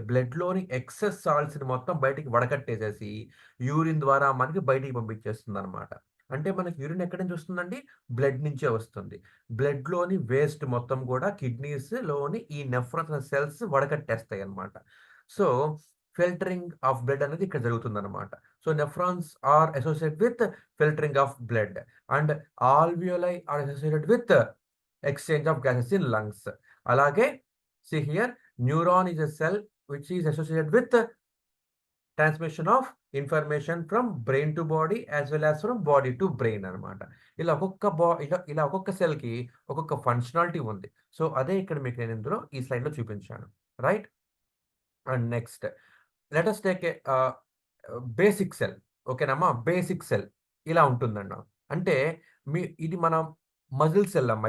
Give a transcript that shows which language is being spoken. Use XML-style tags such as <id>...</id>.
<te>బ్లడ్‌లోని excess సాల్ట్స్‌ని మొత్తం బయటికి వడకట్టేసేసి urine ద్వారా మనకి బయటికి పంపించేస్తుందనమాట. అంటే మనకి యూరిన్ ఎక్కడి నుంచి వస్తుందండి? బ్లడ్ నుంచే వస్తుంది. బ్లడ్‌లోని వేస్ట్ మొత్తం కూడా కిడ్నీస్‌లోని ఈ నెఫ్రాన్ అనే cells వడకట్టేస్తాయన్నమాట. So,</te> <en>filtering of blood</en> <te>అనేది ఇక్కడ జరుగుతుందనమాట.</te> <en>So, nephrons are associated with filtering of blood and alveoli are associated with exchange of gases in lungs. అలాగే see here, neuron is a cell which is associated with transmission of information from brain to body as well as from body to brain అన్నమాట.</en> <te>ఇలా ఒక్కొక్క సెల్‌కి ఒక్కొక్క functionality ఉంది. So, అదే ఇక్కడ మీకు నేను ఇందులో ఈ స్లైడ్‌లో చూపించాను. Right? And next</te> <en>Let us take a basic cell.</en> <te>ఓకేనమ్మా? బేసిక్ సెల్ ఇలా ఉంటుందన్న. అంటే ఇది మన మజిల్ సెల్ అమ్మా.</te>